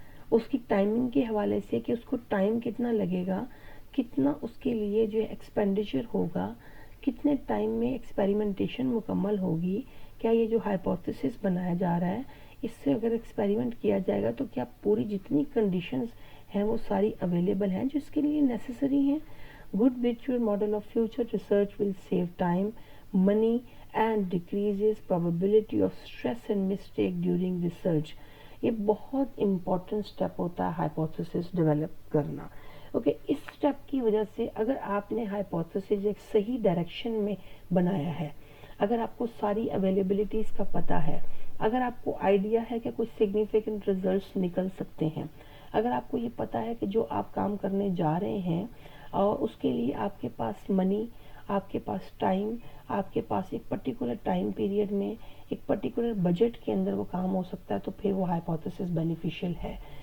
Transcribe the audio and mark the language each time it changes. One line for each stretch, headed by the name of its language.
Urdu: اس کی ٹائمنگ کے حوالے سے کہ اس کو ٹائم کتنا لگے گا, کتنا اس کے لیے جو ایکسپینڈیچر ہوگا, کتنے ٹائم میں ایکسپیریمنٹیشن مکمل ہوگی, کیا یہ جو ہائپوتھیسس بنایا جا رہا ہے اس سے اگر ایکسپیریمنٹ کیا جائے گا تو کیا پوری جتنی کنڈیشنز ہیں وہ ساری اویلیبل ہیں جو اس کے لیے نیسیسری ہیں.
English: Good ویچوئل model of future research will save time, money and decreases probability of stress and mistake during research.
Urdu: یہ بہت امپورٹنٹ اسٹیپ ہوتا ہے ہائپوتھیسس ڈیولپ کرنا. اوکے, اس اسٹیپ کی وجہ سے اگر آپ نے ہائپوتھیسس ایک صحیح ڈائریکشن میں بنایا ہے, اگر آپ کو ساری اویلیبلٹیز کا پتہ ہے, اگر آپ کو آئیڈیا ہے کہ کچھ سگنیفیکنٹ ریزلٹس نکل سکتے ہیں, اگر آپ کو یہ پتہ ہے کہ جو آپ کام کرنے جا رہے ہیں اور اس کے لیے آپ کے پاس منی, آپ کے پاس ٹائم, آپ کے پاس ایک پرٹیکولر ٹائم پیریڈ میں ایک پرٹیکولر بجٹ کے اندر وہ کام ہو سکتا ہے, تو پھر وہ ہائپوتھیسس بینیفیشیل ہے.